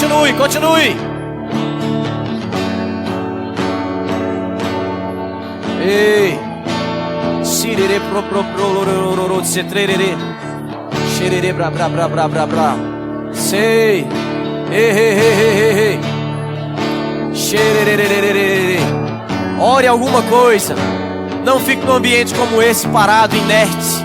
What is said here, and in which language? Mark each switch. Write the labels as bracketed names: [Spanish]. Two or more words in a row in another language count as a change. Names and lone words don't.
[Portuguese] Ei, sirere pro setrere, xerere bra. Sei, ei, xerere. Ore alguma coisa. Não fique num ambiente como esse, parado, inerte.